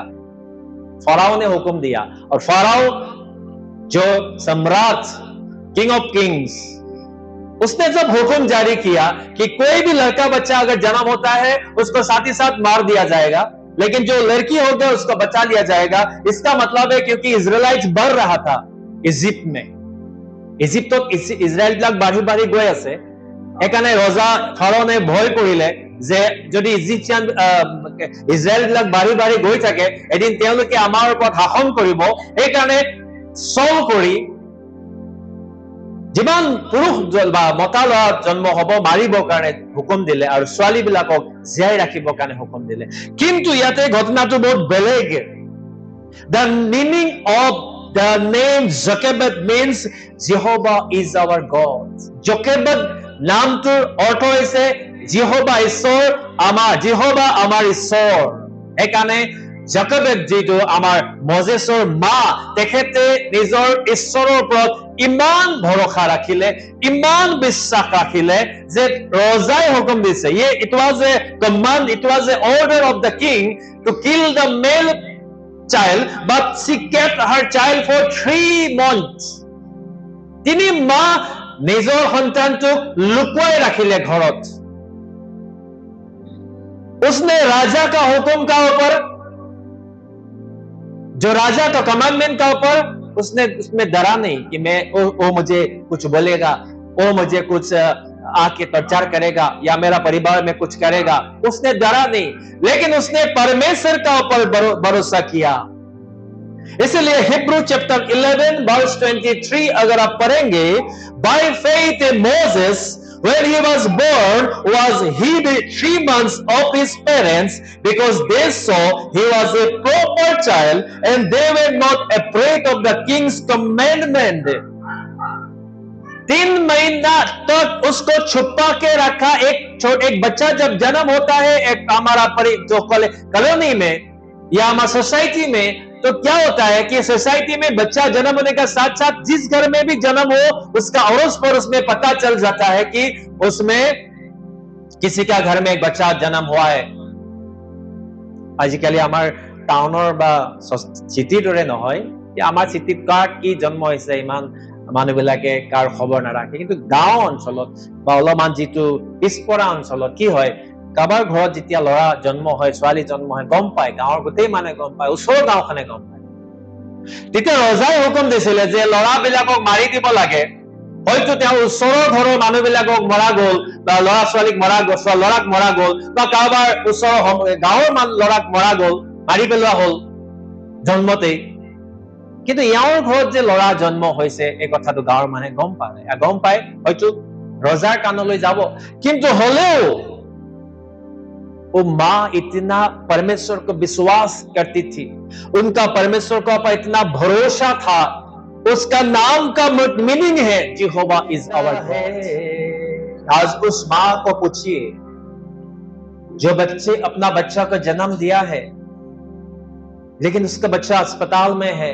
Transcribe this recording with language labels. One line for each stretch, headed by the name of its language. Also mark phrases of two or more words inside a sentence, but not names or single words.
Hindi: फराओ ने हुक्म दिया, और फराओ जो सम्राट,
English: king of kings,
Hindi: उसने जब हुक्म जारी किया कि कोई भी लड़का बच्चा अगर जन्म होता है उसको साथ ही साथ मार दिया जाएगा, लेकिन जो लड़की होगा उसको बचा लिया जाएगा। इसका मतलब है क्योंकि इजराइलाइट बढ़ रहा था इजिप्ट में,
Assamese: ইজিপ্তত ইজৰাইল বিলাক বাঢ়ি বাঢ়ি গৈ আছে। সেইকাৰণে ৰজা ফাৰোনে ভয় কৰিলে যে যদি ইজিপ্চিয়ান ইজৰাইল বিলাক বাঢ়ি বাঢ়ি গৈ থাকে এদিন তেওঁলোকে আমাৰ ওপৰত শাসন কৰিব। সেইকাৰণে চল কৰি যিমান পুৰুষ বা মতা ল'ৰা জন্ম হ'ব মাৰিবৰ কাৰণে হুকুম দিলে, আৰু ছোৱালী বিলাকক জীয়াই ৰাখিবৰ কাৰণে হুকুম দিলে। কিন্তু ইয়াতে ঘটনাটো বহুত বেলেগ।
English: The meaning of the name Jochebed means Jehovah is our God.
Assamese: Jochebed নামটোৰ অৰ্থ হৈছে জিহোবা ঈশ্বৰ আমাৰ, জিহোবা আমাৰ ঈশ্বৰ। সেইকাৰণে জকেবেদ যিটো আমাৰ মোজেছৰ মা, তেখেতে নিজৰ ঈশ্বৰৰ ওপৰত ইমান ভৰসা ৰাখিলে, ইমান বিশ্বাস ৰাখিলে যে ৰজাই হুকুম দিছে,
English: it was a command, it was an order of the king to kill the male child, but she kept her child for 3 months.
Assamese: তিনি মা নিজৰ সন্তানটোক লুকুৱাই ৰাখিলে ঘৰত।
Hindi: उसने राजा का हुक्म का ऊपर, जो राजा का कमांडमेंट का ऊपर, उसमें डरा नहीं कि मैं वो मुझे कुछ बोलेगा, वो मुझे कुछ आके प्रचार करेगा या मेरा परिवार में कुछ करेगा। उसने डरा नहीं, लेकिन उसने परमेश्वर का ऊपर भरोसा किया। इसलिए हिब्रू चैप्टर 11 वर्स 23 अगर आप पढ़ेंगे,
English: by faith Moses when he was born was hid 3 months of his parents because they saw he was a proper child and they were not afraid of the king's commandment.
Hindi: 3 महीना तक उसको छुपा के रखा। एक बच्चा जब जन्म होता है एक हमारा जो कॉलोनी में या हमारा सोसाइटी में, तो क्या होता है कि सोसाइटी में बच्चा जन्म होने का साथ साथ जिस घर में भी जन्म हो उसका अड़ोस पड़ोस में पता चल जाता है कि उसमें किसी का घर में एक बच्चा जन्म हुआ है।
Assamese: আজিকালি আমাৰ টাউনৰ বা চিটী দৰে নহয় কি আমাৰ চিটীত কাৰ কি জন্ম হৈছে ইমান মানুহবিলাকে কাৰ খবৰ নাৰাখে, কিন্তু গাঁও অঞ্চলত বা অলপমান যিটো পিছপৰা অঞ্চলত কি হয়, কাবাৰ ঘৰত যেতিয়া ল'ৰা জন্ম হয়, ছোৱালী জন্ম হয়, গম পায়, গাঁৱৰ গোটেই মানুহে গম পায়, ওচৰৰ গাঁওখনে গম পায়। তেতিয়া ৰজাই হুকুম দিছিলে যে ল'ৰাবিলাকক মাৰি দিব লাগে। হয়তো তেওঁ ওচৰৰ ঘৰৰ মানুহবিলাকক মৰা গ'ল, বা ল'ৰা ছোৱালীক মৰা গ'ল, ল'ৰাক মৰা গ'ল, বা কাৰোবাৰ ওচৰৰ গাঁৱৰ ল'ৰাক মৰা গ'ল, মাৰি পেলোৱা হ'ল জন্মতেই। কিন্তু ইয়াৰ ঘৰত যে ল'ৰা জন্ম হৈছে এই কথাটো গাঁৱৰ মানুহে গম পায়, হয়তো ৰজাৰ কাণলৈ যাব। কিন্তু হলেও
Hindi: वो माँ इतना परमेश्वर को विश्वास करती थी, उनका परमेश्वर को ऊपर इतना भरोसा था। उसका नाम का मीनिंग है
English: Jehovah is our God.
Hindi: आज उस माँ को पूछिए जो बच्चे अपना बच्चा को जन्म दिया है लेकिन उसका बच्चा अस्पताल में है।